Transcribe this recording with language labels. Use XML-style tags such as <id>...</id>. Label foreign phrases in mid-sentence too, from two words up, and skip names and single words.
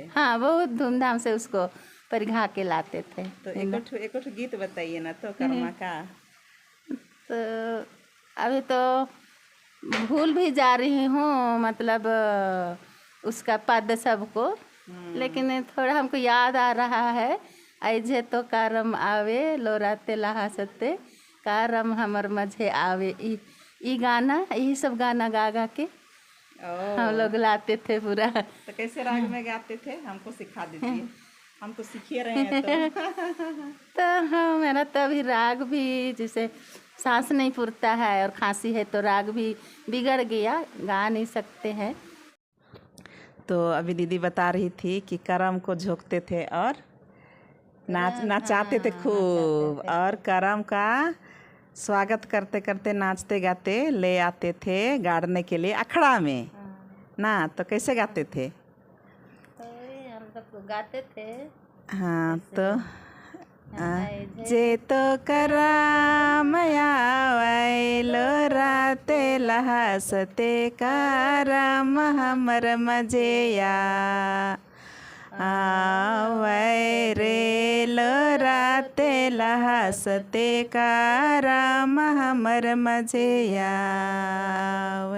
<hi>हाँ, बहुत धूमधाम से उसको परघा के लाते थे। तो एक गीत बताइए ना तो कर्मा का। तो अभी तो भूल भी जा रही हूँ, मतलब उसका पद सबको, लेकिन थोड़ा हमको याद आ रहा है।</hi> <sck>ऐजे तो कारम आवे लोराते लहासते, कारम हमर मझे आवे।</sck> <hi>ई गाना, यही सब गाना गा गा के हम लोग लाते थे पूरा। तो कैसे राग में गाते थे, हमको सिखा दीजिए, हम तो सीखे रहे हैं। तो हाँ, मेरा तो अभी राग भी जैसे सांस नहीं फूलता है और खांसी है तो राग भी बिगड़ गया, गा नहीं सकते हैं। तो अभी दीदी बता रही थी कि करम को झोंकते थे और नाचाते थे खूब, और करम का स्वागत करते करते नाचते गाते ले आते थे गाड़ने के लिए अखड़ा में ना। तो कैसे गाते थे? तो हम सब गाते थे।</hi> <sck>हाँ, तो जे तो करम आवे लोराते लहासते, करम हमर मजेया आवे रे लोराते लहासते, करम हमर मजेया आवे।</sck>